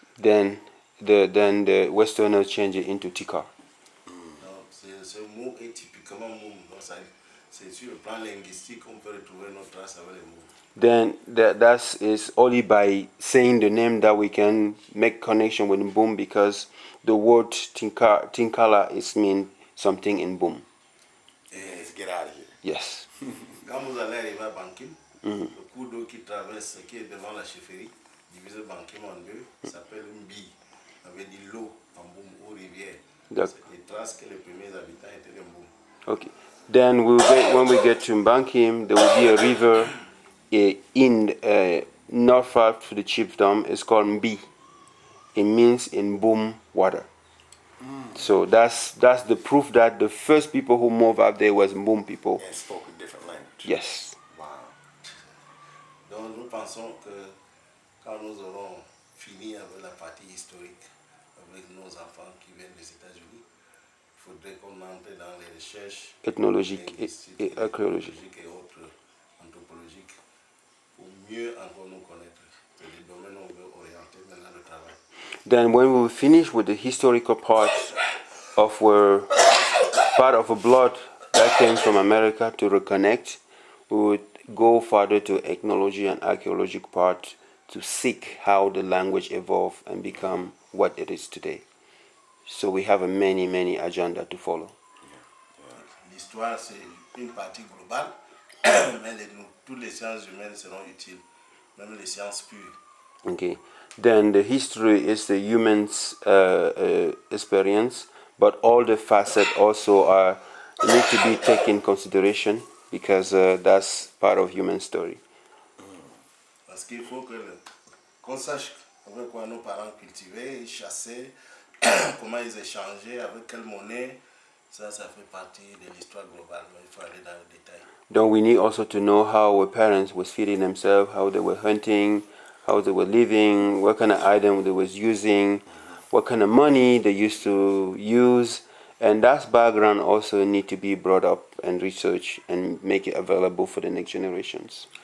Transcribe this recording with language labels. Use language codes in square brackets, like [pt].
[en] Then the Westerners changed it into Tika. [fr] Donc ce mot est typiquement Moum. Donc c'est sur le plan linguistique qu'on peut retrouver nos traces avec les mots. [en] Then that is only by saying the name that we can make connection with Boom, because the word Tinkala is mean something in Boom. Let's get out of here. Yes. [fr] Quand vous allez arriver à Bankim, le cours d'eau qui traverse, qui est devant la chefferie, divisé Bankim en deux, s'appelle Mbi. Ça veut dire l'eau en Boum ou rivière. C'est les traces que les premiers habitants étaient de Boum. [en] Okay. Then when we get to Bankim, there will be a river in not far to the chiefdom. It's called Mbi. It means in Boom water. So that's the proof that the first people who moved up there was Boom people. And spoke a different language. Yes. Wow. [fr] Donc nous pensons que quand nous aurons fini avec la partie historique, avec nos enfants qui viennent des États-Unis, il faudrait qu'on entre dans les recherches Ethnologiques et archéologiques et autres anthropologiques pour mieux encore nous connaître. C'est le domaine où on veut orienter maintenant le travail. [en] Then when we finish with the historical part of a blood that came from America to reconnect, we would go further to ethnology and archaeological part to seek how the language evolved and become what it is today. So we have a many agenda to follow. [fr] L'histoire, c'est une partie globale, mais toutes les sciences humaines seront utiles, même les sciences pures. [en] Okay. Then the history is the human's experience, but all the facets also need to be taken in consideration, because that's part of human story. [fr] Parce qu'il faut qu'on sache avec quoi nos parents cultivaient, chassaient, comment ils échangeaient, avec quelle monnaie. Ça fait partie de l'histoire globale, mais il faut aller dans le détail. [en] Then we need also to know how our parents was feeding themselves, how they were hunting, how they were living, what kind of item they was using, what kind of money they used to use, and that background also need to be brought up and researched and make it available for the next generations.